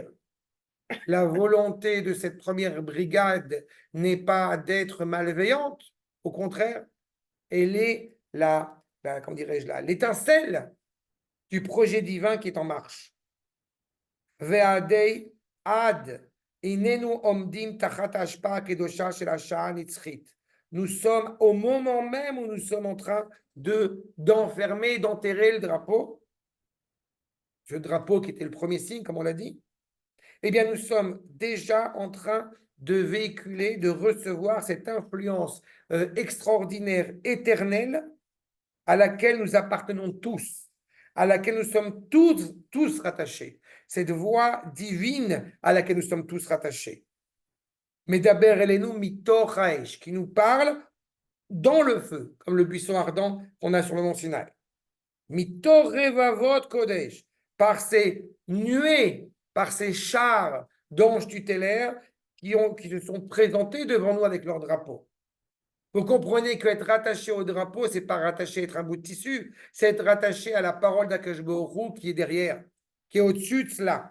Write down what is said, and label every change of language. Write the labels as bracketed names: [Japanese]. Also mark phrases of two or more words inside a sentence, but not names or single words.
[French] La volonté de cette première brigade n'est pas d'être malveillante, au contraire, elle est comment dirais-je là, l'étincelle du projet divin qui est en marche. [Hebrew] ועדי עד אנחנו עומדים תחת השפעה קדושה של השעה הנצחית. [French] Nous sommes au moment même où nous sommes en train d'enfermer, d'enterrer le drapeau, ce drapeau qui était le premier signe, comme on l'a dit. Eh bien, nous sommes déjà en train de véhiculer, de recevoir cette influence extraordinaire, éternelle, à laquelle nous appartenons tous, à laquelle nous sommes tous rattachés. Cette voix divine à laquelle nous sommes tous rattachés. [Hebrew] מדבר אלינו מתוך האש, [French] qui nous parle dans le feu, comme le buisson ardent qu'on a sur le mont Sinaï. [Hebrew] מתוך רבבות קודש, [French] par ces nuées, par ces chars d'anges tutélaires qui se sont présentés devant nous avec leur drapeau. Vous comprenez qu'être rattaché au drapeau, c'est pas rattaché à être un bout de tissu, c'est être rattaché à la parole d' [Hebrew] הקדוש ברוך הוא [French] qui est derrière, qui est au-dessus de cela.